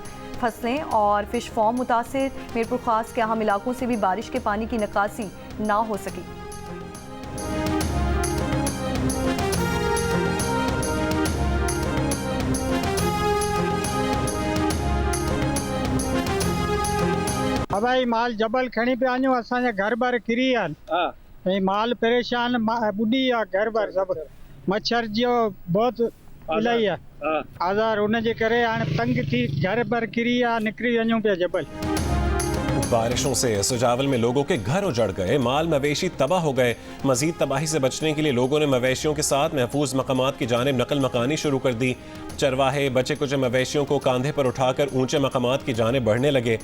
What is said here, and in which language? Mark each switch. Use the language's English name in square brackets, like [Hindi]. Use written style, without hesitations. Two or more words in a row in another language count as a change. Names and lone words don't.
[Urdu] فصلیں اور [English] fish farm [Urdu] متاثر۔ میرپور خاص کے اہم علاقوں سے بھی بارش کے پانی کی نکاسی نہ ہو سکی. [Sindhi] भाई माल जबल खणी पे आयो असांजा घर बार किरी आहिनि। माल परेशान, बुढ़ी आहे घर बार सब। मच्छर जो बहुत इलाही आहे आज़ार, उनजे करे हाणे तंग थी घर बार किरी आहे, निकिरी वञूं पिया जबल। [Urdu] بارشوں سے سجاول میں لوگوں کے گھر اجڑ گئے، مال مویشی تباہ ہو گئے. مزید تباہی سے بچنے کے لیے لوگوں نے مویشیوں کے ساتھ محفوظ مقامات کی جانب نقل مکانی شروع کر دی. چرواہے بچے کچھ مویشیوں کو کاندھے پر اٹھا کر اونچے مقامات کی جانب بڑھنے لگے.